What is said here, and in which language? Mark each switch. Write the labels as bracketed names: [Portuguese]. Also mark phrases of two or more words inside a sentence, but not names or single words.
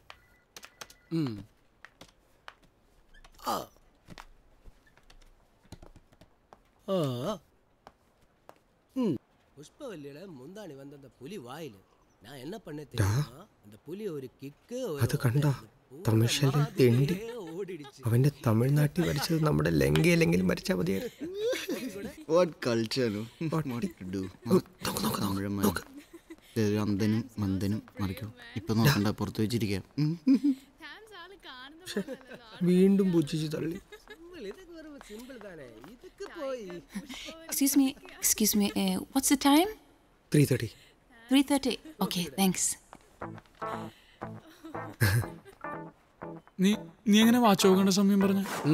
[Tamil] புஷ்பவல்லியில முந்தாணி வந்த அந்த புலி வாயில நான் என்ன பண்ண தெரியுமா, அந்த புலி ஒரு கிக்கு [Malayalam] അത് കണ്ട തമിഴ്ശല്യം തെണ്ടി അവന്റെ തമിഴ്നാട്ടിൽ മരിച്ചത് നമ്മുടെ ലങ്കയിലെങ്കിലും മരിച്ചാൽ മതിയായിരുന്നു. അന്തനും മന്ദനും മറിക്കും. ഇപ്പൊ നോക്കണ്ട, പുറത്ത് വെച്ചിരിക്കാം. വീണ്ടും പുച്ഛിച്ച് തള്ളി. [English] Excuse me, what's the time? 3:30. 3:30. Okay, thanks. [Malayalam] നീ എങ്ങനെ വാച്ച് നോക്കേണ്ട സമയം പറഞ്ഞ?